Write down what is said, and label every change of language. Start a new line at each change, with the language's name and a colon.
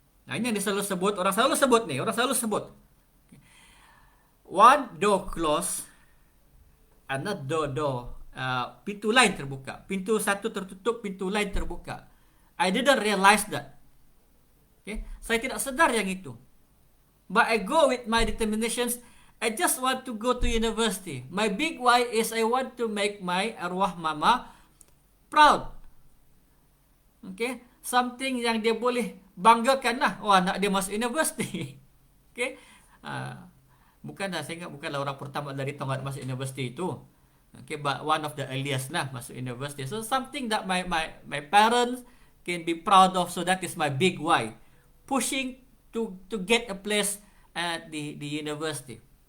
Malay: Nah, ini yang orang selalu sebut.
English: Okay. One door close, another door,
Malay: pintu lain terbuka. Pintu satu tertutup, pintu lain terbuka.
English: I didn't realize that.
Malay: Okay. Saya tidak sedar yang itu.
English: But I go with my determinations. I just want to go to university. My big why is I want to make my arwah mama proud.
Malay: Okay, something yang dia boleh banggakan lah. Oh, anak dia masuk university. Okay, bukanlah, saya ingat bukanlah orang pertama dari Tongat masuk university itu.
English: Okay, but one of the earliest lah masuk university. So something that my parents can be proud of. So that is my big why. Pushing to get a place at the university.